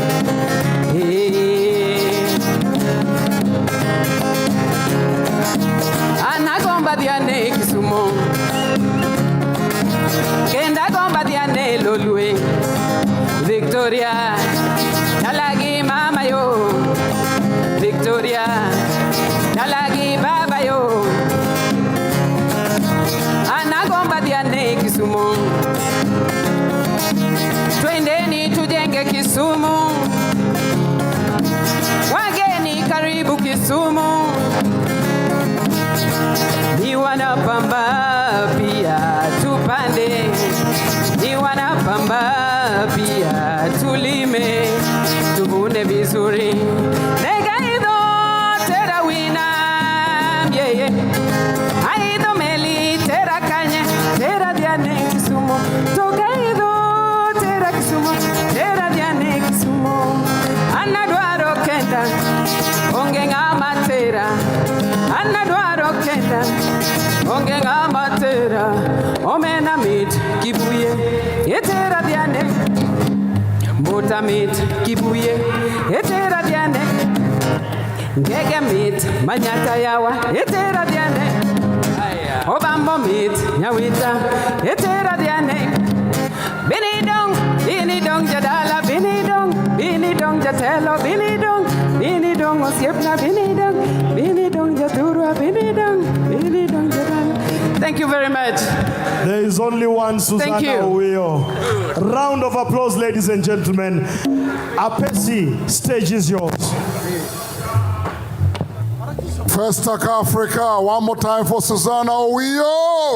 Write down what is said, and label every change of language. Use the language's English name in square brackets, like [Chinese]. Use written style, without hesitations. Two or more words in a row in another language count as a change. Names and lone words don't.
[Luo (Kenya and Tanzania)] Anagomba diane Kisumu, kenda gomba diane lolue, Victoria, dalagi mama yo, Victoria, dalagi baba yo. [Swahili] Anagomba diane Kisumu, twendeni tujenge Kisumu, wageni karibu Kisumu, ni wanapamba pia tupande, ni wanapamba pia tulime, tuvune vizuri, [Luo (Kenya and Tanzania)] negaido tera wina [English] yeah yeah. [Luo (Kenya and Tanzania)] Tera diane Kisumu, tokaido tera Kisumu, tera diane Kisumu. Anadwaro kenda, onge ngama tera. Anadwaro kenda, onge ngama tera. Omena mit kibuye, etera diane. Mbota mit kibuye, etera diane. Ngege mit manyata yawa, etera diane. Obambo mit nyawita etera diane bini dong jadala bini dong jatelo bini dong osiepna bini dong jaturwa bini dong jadala. [English] Thank you very much. There is only one Susanna Uyo. Round of applause, ladies and gentlemen. Apesi, stage is yours. Festac Africa, one more time for Susanna Uyo.